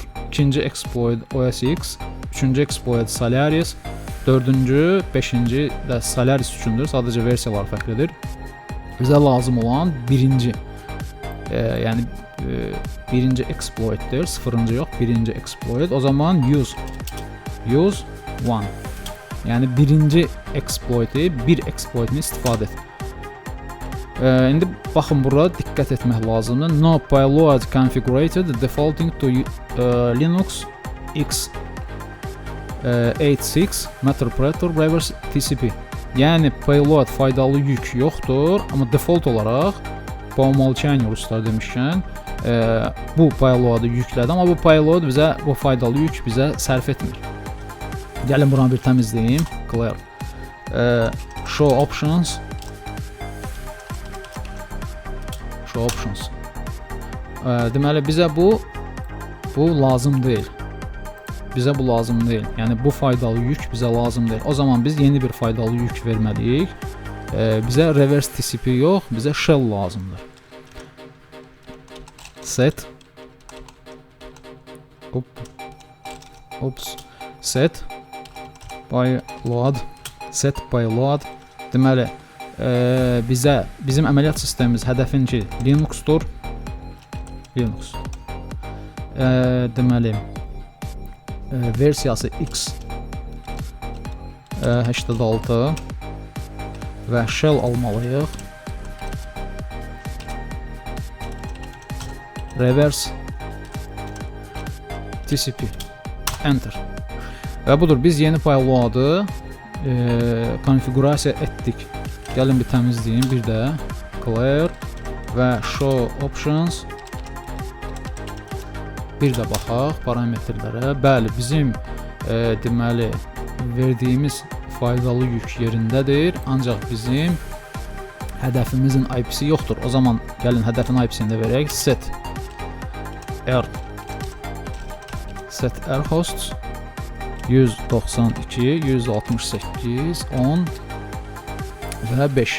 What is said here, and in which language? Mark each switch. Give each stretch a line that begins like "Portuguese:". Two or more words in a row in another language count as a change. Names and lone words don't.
Azerbaijani: İkinci exploit OS X, üçüncü exploit Solaris, dördüncü, beşinci də Solaris üçündür. Sadəcə versiyalar fərqlidir. Bizə lazım olan birinci, yəni birinci exploitdir. Sıfırıncı yox, birinci exploit. O zaman
English: use one.
Azerbaijani: Yəni birinci exploit'i, bir exploit'ini istifadə et. İndi baxın, bura diqqət etmək lazımdır.
English: No payload configured defaulting to Linux x86 Meterpreter reverse TCP.
Azerbaijani: Yəni payload faydalı yük yoxdur, amma default olaraq
Russian: по умолчанию
Azerbaijani: ruslar demişkən bu payloadı yüklədi, amma bu payload bizə bu faydalı yük bizə sərf etmir. Gəlin buranı bir təmizləyim.
English: Clear. Show options.
Azerbaijani: Deməli bizə bu lazım deyil. Bizə bu lazım deyil. Yəni bu faydalı yük bizə lazım deyil. O zaman biz yeni bir faydalı yük verməliyik. Bizə
English: reverse TCP
Azerbaijani: yox, bizə shell lazımdır.
English: Set. Set payload.
Azerbaijani: Deməli bizim əməliyyat sistemimiz hədəfin ki Linuxdur. Linux. Deməli versiyası x86 və shell almalıyıq.
English: Reverse TCP. Enter.
Azerbaijani: Və budur, biz yeni payloadı konfigurasiya etdik. Gəlin bir təmizləyim, bir də clear və
English: show options.
Azerbaijani: Bir də baxaq parametrlərə. Bəli, bizim deməli verdiyimiz faydalı yük yerindədir, ancaq bizim hədəfimizin IP-si yoxdur. O zaman gəlin hədəfin IP-sini də verək.
English: Set R hosts 192 168 10 və 5.